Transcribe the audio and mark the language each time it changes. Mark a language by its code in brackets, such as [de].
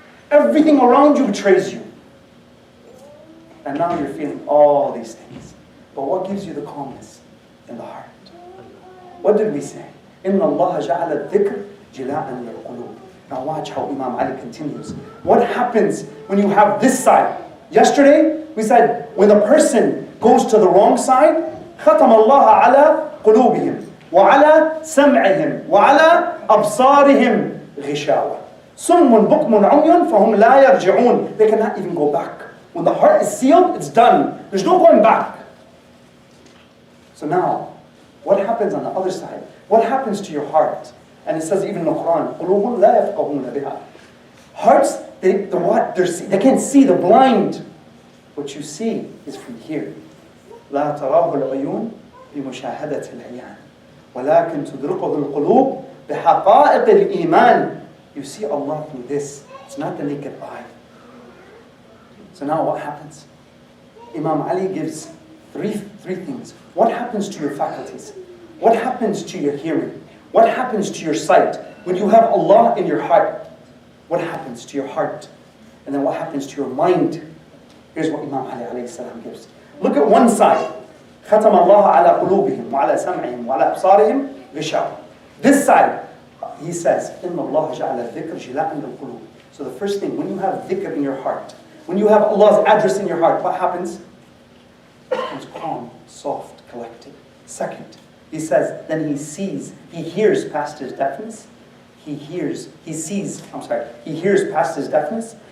[en] Everything around you betrays you. And now you're feeling all these things. But what gives you the calmness in the heart? What did we say? [ar] إِنَّ اللَّهَ جَعَلَ الذِّكْرِ جِلَاءً لِلْقُلُوبِ. [en] Now watch how Imam Ali continues. What happens when you have this side? Yesterday, we said, when the person goes to the wrong side, [ar] ختم الله على قلوبهم وعلى سمعهم وعلى أبصارهم غشاوة صم بكم عمي فهم لا يرجعون. [en] They cannot even go back. When the heart is sealed, it's done. There's no going back. So now, what happens on the other side? What happens to your heart? And it says even in the Quran, [ar] قُلُوبٌ لَا يَفْقَهُونَ بِهَا. [en] Hearts, they can't see, they're blind. What you see is from here. [ar] لا تراه العيون بمشاهدة العيان ولكن تدركه القلوب بحقائق الإيمان. [en] You see Allah through this. It's not the naked eye. So now what happens? Imam Ali gives three things. What happens to your faculties? What happens to your hearing? What happens to your sight? When you have Allah in your heart, what happens to your heart? And then what happens to your mind? Here's what Imam Ali alayhi salam gives. Look at one side. [ar] ختم الله على قلوبهم وعلى سمعهم وعلى أبصارهم غشاوة. [en] This side, he says, [ar] إن الله جعل الذكر جلاء للقلوب. [en] So the first thing, when you have dhikr in your heart, when you have Allah's address in your heart, what happens? It becomes calm, soft, collected. Second, he says, then he hears past his deafness. He hears past his deafness.